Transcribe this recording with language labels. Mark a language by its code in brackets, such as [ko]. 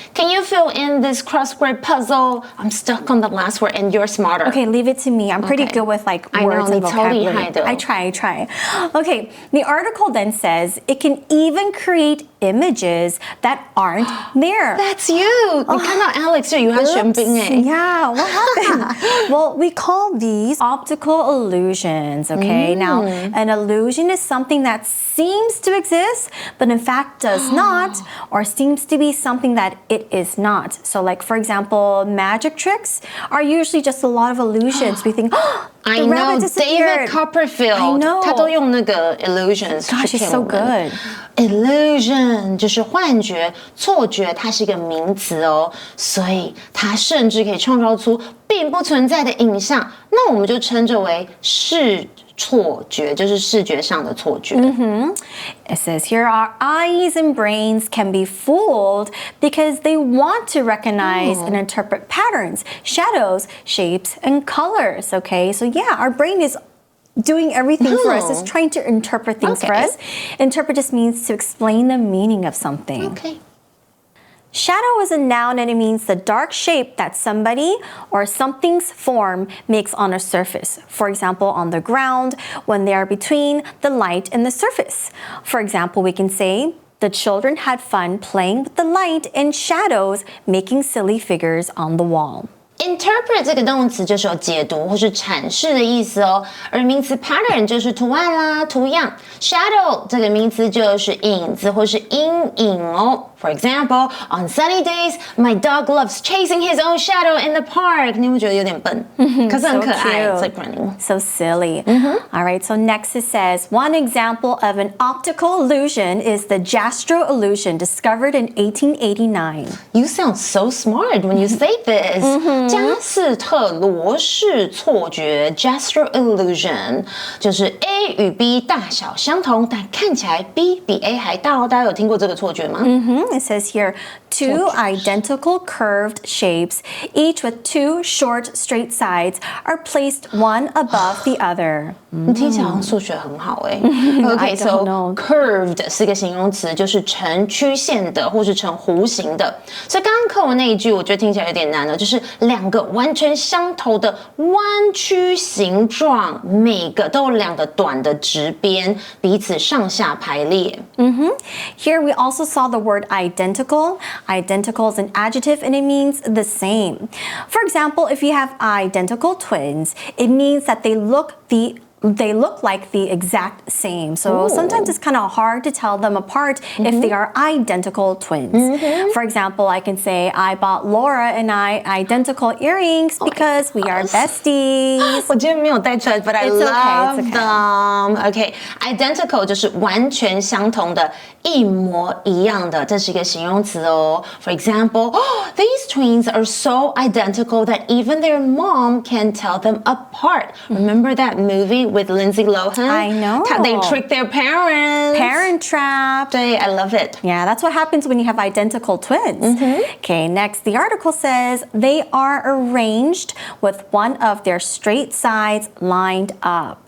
[en] Can you fill in this crossword puzzle? I'm stuck on the last word and you're smarter. Okay, leave it to me. I'm pretty good with like words and vocabulary. I try. Okay, the article then says it can even create images that aren't there. That's you. [zh] 你看到 Alex 就以为他玄彬哎。 [en] Yeah, what happened? Well, we call these optical illusions, okay? Now, an illusion is something that seems to exist, but in fact does not, or seems to be something that it is not. So like, for example, magic tricks are usually just a lot of illusions. We think, I know, David Copperfield. I know. [zh] 他都用那个 illusions. [en] Gosh, it's so good. [zh] Illusion 就是幻觉、错觉，它是一个名词哦，所以它甚至可以创造出并不存在的影像，那我们就称之为视错觉，就是视觉上的错觉。 [en] It says here, our eyes and brains can be fooled because they want to recognize and interpret patterns, shadows, shapes, and colors. Okay, so yeah, our brain is doing everything for us. It's trying to interpret things for us. Interpret just means to explain the meaning of something. Okay. Shadow is a noun and it means the dark shape that somebody or something's form makes on a surface. For example, on the ground, when they are between the light and the surface. For example, we can say, the children had fun playing with the light and shadows, making silly figures on the wall. [zh] Interpret 这个动词就是有解读或是阐释的意思哦，而名词 pattern 就是图案啦、图样。 Shadow 这个名词就是影子或是阴影哦。 [en] For example, on sunny days, my dog loves chasing his own shadow in the park. [zh] 你有没有觉得有点笨？可是很可爱 [en] So ，It's like running. So silly. All right, so next it says, one example of an optical illusion is the Jastrow illusion discovered in 1889. You sound so smart when you say this. [zh] 加斯特罗氏错觉 Jastrow illusion 就是 A 与 B 大小相同，但看起来 B 比 A 还大哦。大家有听过这个错觉吗 [en] It says here, two identical curved shapes, each with two short straight sides, are placed one above the other. [zh] 你听起来好像数学很好哎。 [en] Okay, I so don't know. [zh] curved 是一个形容词，就是呈曲线的或是呈弧形的。所以刚刚课文那一句，我觉得听起来有点难了，就是两个完全相同的弯曲形状，每个都有两个短的直边，彼此上下排列。 [en] Here we also saw the word identical. Identical is an adjective and it means the same. For example, if you have identical twins, it means that they look like the exact same. So sometimes it's kind of hard to tell them apart if they are identical twins. For example, I can say, I bought Laura and I identical earrings because we are besties. [zh] 我今天没有带出来 [en] but I It's okay, love it's okay. them. [zh] Okay, identical 就是完全相同的，一模一样的，这是一个形容词哦。 [en] For example, these twins are so identical that even their mom can tell them apart. Remember that movie with Lindsay Lohan? I know. How they trick their parents. Parent trap. [zh] 对 [en] I love it. Yeah, that's what happens when you have identical twins. Okay, next, the article says they are arranged with one of their straight sides lined up.